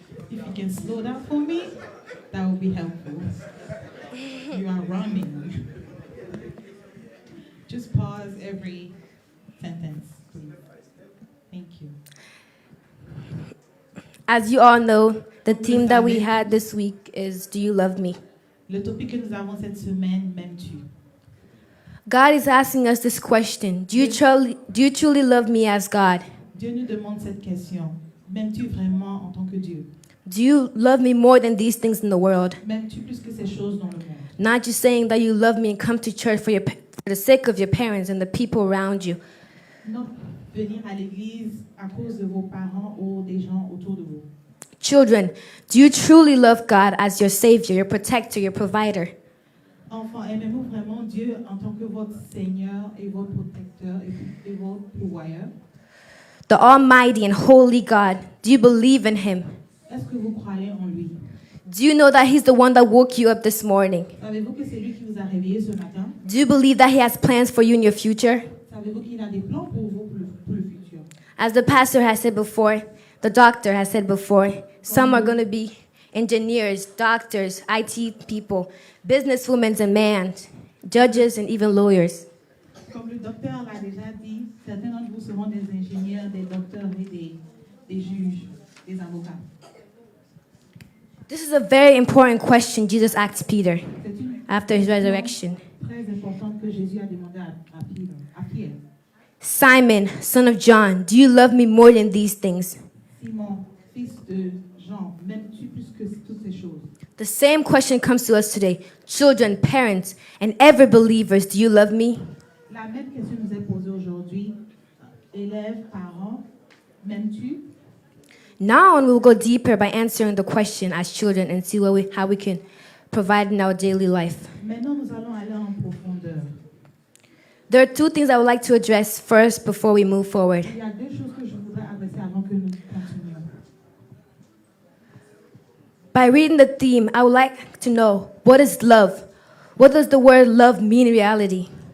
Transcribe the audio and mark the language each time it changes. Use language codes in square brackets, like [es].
[en] If you can slow down for me, that would be helpful. You are running. Just pause every sentence, please. Thank you. As you all know, the theme that we had this week is, do you love me? [fr] Le topic que nous avons cette semaine, m'aimes-tu? [en] God is asking us this question. Do you truly love me as God? [fr] Dieu nous demande cette question. M'aimes-tu vraiment en tant que Dieu? [en] Do you love me more than these things in the world? [fr] M'aimes-tu plus que ces choses dans le monde? [en] Not just saying that you love me and come to church for the sake of your parents and the people around you. [fr] Non venir à l'église à cause de vos parents ou des gens autour de vous. [en] Children, do you truly love God as your Savior, your protector, your provider? [fr] Enfants, aimez-vous vraiment Dieu en tant que votre Seigneur et votre protecteur et votre pourvoyeur? [en] The Almighty and Holy God, do you believe in Him? [fr] Est-ce que vous croyez en lui? [en] Do you know that He's the one that woke you up this morning? [fr] Savez-vous que c'est lui qui vous a réveillé ce matin? [en] Do you believe that He has plans for you in your future? [fr] Savez-vous qu'il a des plans pour vous pour le futur? [en] As the pastor has said before, the doctor has said before, some are going to be engineers, doctors, IT people, businesswomen and men, judges, and even lawyers. [fr] Comme le docteur l'a déjà dit, certains d'entre vous seront des ingénieurs, des docteurs et des juges, des avocats. [en] This is a very important question Jesus asked Peter [fr] C'est une [en] after his resurrection. [fr] très importante que Jésus a demandé à Pierre. [en] Simon, son of John, do you love me more than these things? [fr] Simon, fils de Jean, m'aimes-tu plus que toutes ces choses? [en] The same question comes to us today. Children, parents, and every believers, do you love me? [fr] La même question nous est posée aujourd'hui. Élèves, parents, m'aimes-tu? [en] Now on we'll go deeper by answering the question as children and see how we can provide in our daily life. [fr] Maintenant, nous allons aller en profondeur. [en] There are two things I would like to address first before we move forward. [fr] Il y a deux choses que je voudrais adresser avant que nous continuions. [en] By reading the theme, I would like to know, what is love? What does the word love mean in reality?